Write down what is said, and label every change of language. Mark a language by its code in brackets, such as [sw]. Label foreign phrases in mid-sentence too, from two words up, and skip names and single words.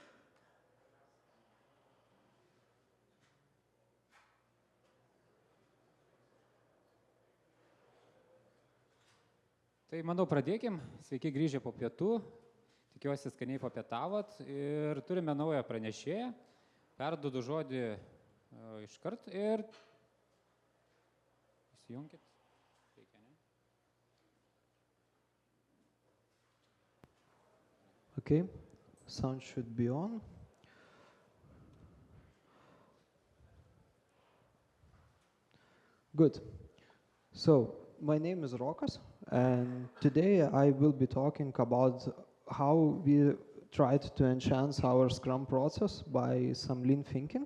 [lt] Tai manau pradėkim. Sveiki grįžę po pietų. Tikiuosi skaniai papietavot ir turime naują pranešėją. Perduodu žodį iškart ir įsijunkit. Reikia, ne? [en] Okay, sound should be on. Good. So, my name is Rokas, and today I will be talking about how we tried to enhance our Scrum process by some lean thinking.